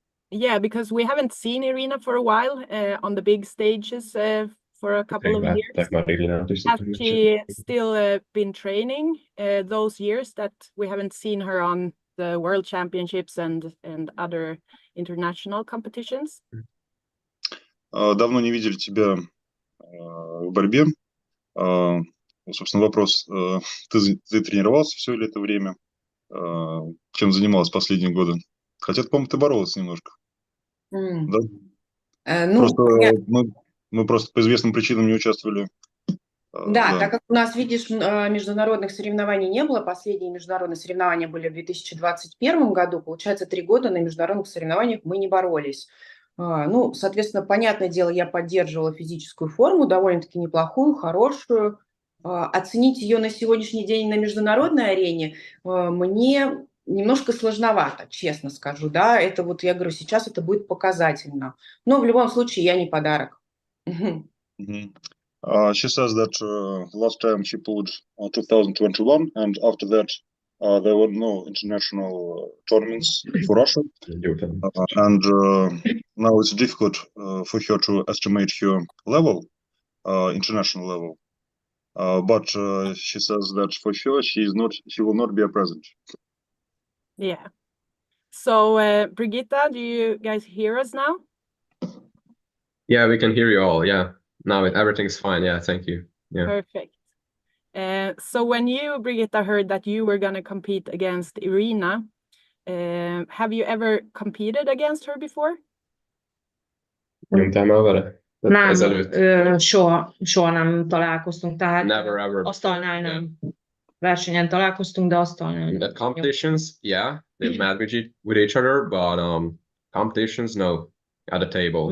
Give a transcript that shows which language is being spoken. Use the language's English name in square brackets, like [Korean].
[English] Yeah, because we haven't seen Irina for a while on the big stages for a couple of years. Has she still been training those years that we haven't seen her on the World Championships and other international competitions? [Russian] Давно не видели тебя в борьбе. Собственно, вопрос, ты тренировался все ли это время? Чем занималась последние годы? Хотя, по-моему, ты боролась немножко. Да? Просто мы просто по известным причинам не участвовали. Да, так как у нас, видишь, международных соревнований не было, последние международные соревнования были в 2021 году, получается, 3 года на международных соревнованиях мы не боролись. Ну, соответственно, понятное дело, я поддерживала физическую форму, довольно-таки неплохую, хорошую. Оценить ее на сегодняшний день на международной арене мне немножко сложновато, честно скажу, да, это вот, я говорю, сейчас это будет показательно, но в любом случае я не подарок. [English] She says that last time she pulled 2021, and after that there were no international tournaments for Russia, and now it's difficult for her to estimate her level, international level. But she says that for sure she will not be a present. Yeah. So Brigitta, do you guys hear us now? Yeah, we can hear you all. Yeah. Now everything's fine. Yeah, thank you. Yeah. Perfect. So when you, Brigitta, heard that you were going to compete against Irina, have you ever competed against her before? [Hungarian] Nem, soha nem találkoztunk, tehát [English] Never ever. [Hungarian] asztalnál nem. Versenyen találkoztunk, de asztalnál nem. [English] At competitions, yeah, they've met with each other, but competitions, no, at a table.